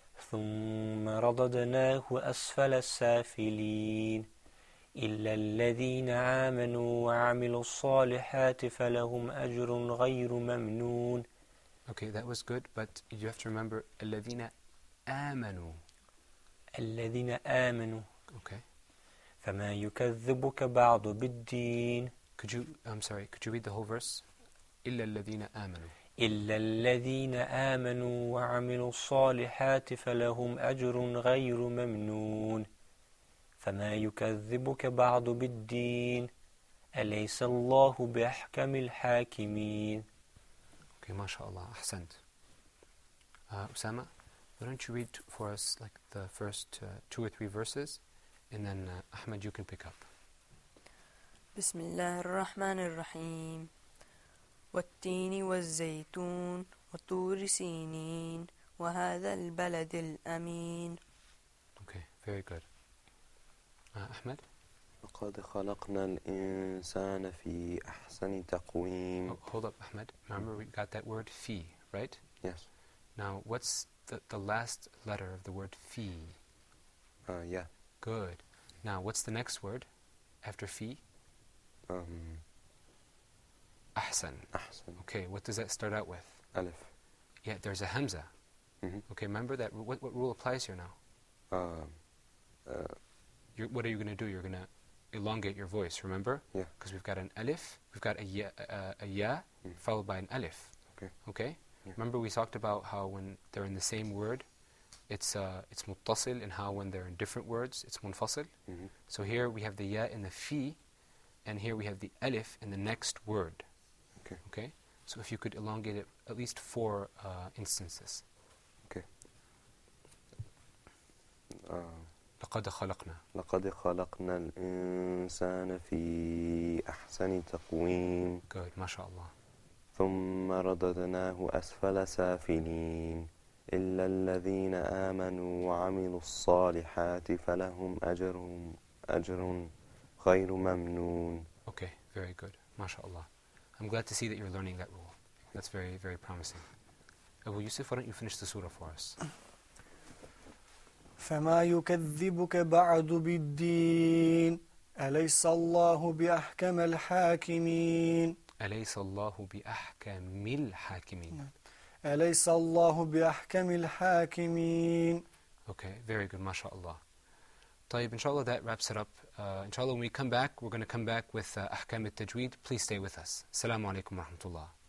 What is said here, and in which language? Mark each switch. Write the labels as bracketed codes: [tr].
[ar] ثم رددناه أسفل السافلين. إلا الذين آمنوا وعملوا الصالحات فلهم أجر غير ممنون. [en] Okay, that was good, but you have to remember [ar] الذين آمنوا. الذين آمنوا. [en] Okay. [ar] فما يكذبك بعد بالدين. [en] Could you read the whole verse? [ar] إلا الذين آمنوا. إلا الذين آمنوا وعملوا الصالحات فلهم أجر غير ممنون. فما يكذبك بعد بالدين. أليس الله بأحكم الحاكمين. [en] Okay, mashallah, ahsant. Osama, why don't you read for us like the first 2 or 3 verses, and then Ahmed, you can pick up. [ar] بسم الله الرحمن الرحيم والتين والزيتون وطور سينين وهذا البلد الأمين. [en] Okay, very good. Ahmed? [ar] لقد خلقنا الإنسان في أحسن تقويم. [en] Oh, hold up, Ahmed. Remember we got that word fi, right? Yes. Now, what's the last letter of the word fi? Yeah. Good. Now, what's the next word after fi? Ahsan. [ar] أحسن. [en] Okay, what does that start out with? [ar] ألف. [en] Yeah, there's a hamza. Okay, remember that. What rule applies here now? What are you going to do? You're going to elongate your voice, remember? Yeah. Because we've got an alif, we've got a ya followed by an alif. Okay. Okay? Yeah. Remember we talked about how when they're in the same word, it's muttasil in how when they're in different words, it's munfasil. So here we have the ya in the fi, and here we have the alif in the next word. Okay? So if you could elongate it at least 4 instances. Okay. [ar] لقد خلقنا. لقد خلقنا الإنسان في أحسن تقويم. [en] Good, mashallah. [ar] ثم رددناه أسفل سافلين إلا الذين آمنوا وعملوا الصالحات فلهم أجر غير ممنون. [en] Okay, very good, mashallah. I'm glad to see that you're learning that rule. That's very, very promising. Abu Yusuf, why don't you finish the surah for us? [ar] فما يكذبك بعد بالدين أليس الله بأحكم الحاكمين أليس الله بأحكم الحاكمين. أليس الله بأحكم الحاكمين. [en] Okay, very good, mashallah. طيب, inshallah that wraps it up. Inshallah when we come back, we're going to come back with أحكام التجويد. Please stay with us. Assalamu alaikum wa rahmatullah.